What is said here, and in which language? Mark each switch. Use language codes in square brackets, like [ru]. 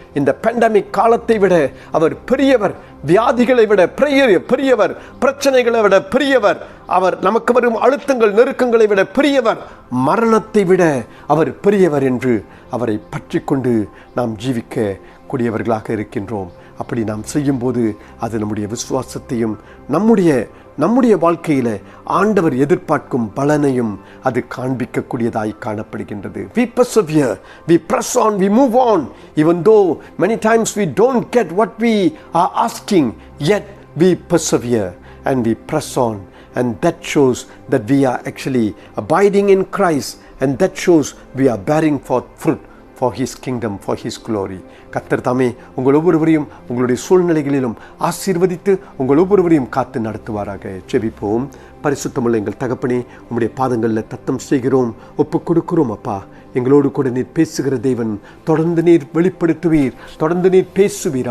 [ta] இந்த பெண்டமிக் காலத்தை விட அவர் பெரியவர், வியாதிகளை விட பெரியவர், பிரச்சனைகளை விட பெரியவர், அவர் நமக்கு வரும் அழுத்தங்கள், நெருக்கங்களை விட பெரியவர், மரணத்தை விட அவர் பெரியவர் என்று அவரை பற்றி கொண்டு நாம் ஜீவிக்க கூடியவர்களாக இருக்கின்றோம். அப்படி நாம் செய்யும்போது அது நம்முடைய விசுவாசத்தையும் நம்முடைய வாழ்க்கையில் ஆண்டவர் எதிர்பார்க்கும் பலனையும் அது காண்பிக்கக்கூடியதாய் காணப்படுகின்றது. [en] We persevere, we press on, we move on, even though many times we don't get what we are asking, yet we persevere and we press on, and that shows that we are actually abiding in Christ, and that shows we are bearing forth fruit. For his kingdom, for his glory. [ta] கர்த்தர் தாமே உங்கள் ஒவ்வொருவரையும் உங்களுடைய சூழ்நிலைகளிலும் ஆசீர்வதித்து உங்கள் ஒவ்வொருவரையும் காத்து நடத்துவாராக. ஜெபிப்போம். பரிசுத்தமுள்ள எங்கள் தகப்பனே, உம்முடைய பாதங்களில் தத்தம் செய்கிறோம், ஒப்பு கொடுக்கிறோம். அப்பா, எங்களோடு கூட நீர் பேசுகிற தேவன், தொடர்ந்து நீர் வெளிப்படுத்துவீர், தொடர்ந்து நீர் பேசுவீர்.